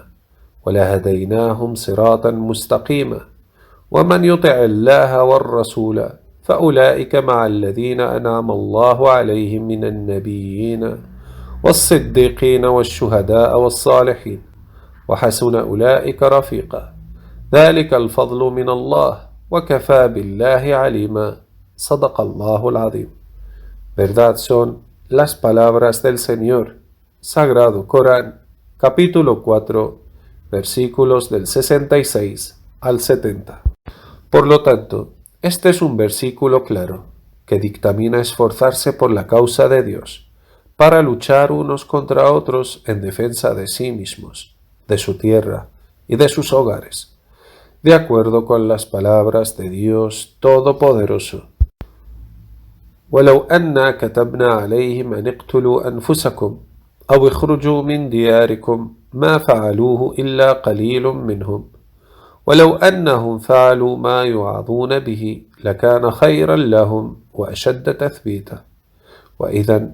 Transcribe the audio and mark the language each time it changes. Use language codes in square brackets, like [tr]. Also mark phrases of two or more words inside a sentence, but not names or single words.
[ar] ولهديناهم صراطا مستقيما ومن يطع الله والرسول فأولئك مع الذين أنعم الله عليهم من النبيين والصديقين والشهداء والصالحين وحسن أولئك رفيقا ذلك الفضل من الله وكفى بالله عليما صدق الله العظيم. [es] Verdad son las palabras del Señor, Sagrado Corán, capítulo 4, versículos del 66 al 70. Por lo tanto, este es un versículo claro, que dictamina esforzarse por la causa de Dios, para luchar unos contra otros en defensa de sí mismos, de su tierra y de sus hogares, de acuerdo con las palabras de Dios Todopoderoso. [ar] ولو أنا كتبنا عليهم أن اقتلوا أنفسكم أو اخرجوا من دياركم ما فعلوه إلا قليل منهم ولو أنهم فعلوا ما يوعظون به لكان خيرا لهم وأشد تثبيتا وإذا